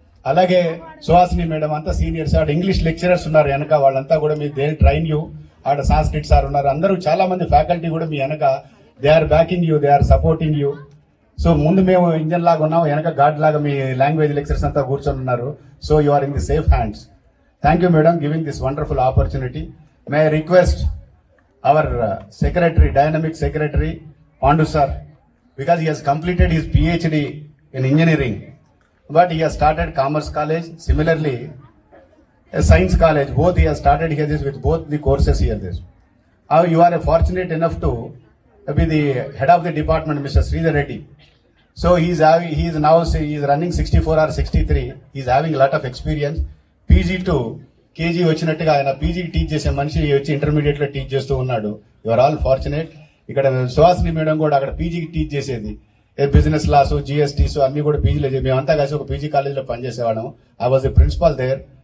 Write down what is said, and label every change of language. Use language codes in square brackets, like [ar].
[te] అలాగే సుహాసిని మేడం, అంతా సీనియర్స్. ఆడ ఇంగ్లీష్ లెక్చరర్స్ ఉన్నారు వెనక, వాళ్ళంతా కూడా మీ [en] They train you. [te] ఆడ సాంస్క్రిట్ సార్ ఉన్నారు. అందరూ చాలా మంది ఫ్యాకల్టీ కూడా మీ వెనక, [en] They are backing you, they are supporting you. [te] So ముందు మేము ఇంజన్ లాగా ఉన్నాం, వెనక గాడ్ లాగా మీ లాంగ్వేజ్ లెక్చర్స్ అంతా కూర్చొని ఉన్నారు. [en] So you are in the safe hands. Thank you madam giving this wonderful opportunity. May I request our secretary, dynamic secretary Pandu sir, because he has completed his PhD in engineering, but he has started commerce college, similarly a science college. Both he has started here this with both the courses here this. You are fortunate enough to be the head of the department, Mr. Sridhar Reddy. So he is running 64 or 63. He is having a lot of experience. [te] PG to KG వచ్చినట్టుగా ఆయన PG teach చేసే మనిషి వచ్చి intermediate లో teach చేస్తూ ఉన్నాడు. [en] You are all fortunate. [te] ఇక్కడ Suhasini madam కూడా అక్కడ పీజీకి టీచ్ చేసేది. బిజినెస్ లాస్, జిఎస్టీస్ అన్ని కూడా పీజీలో మేమంతా కలిసి ఒక పీజీ కాలేజ్ లో పనిచేసేవాళ్ళం. [en] I was the principal there.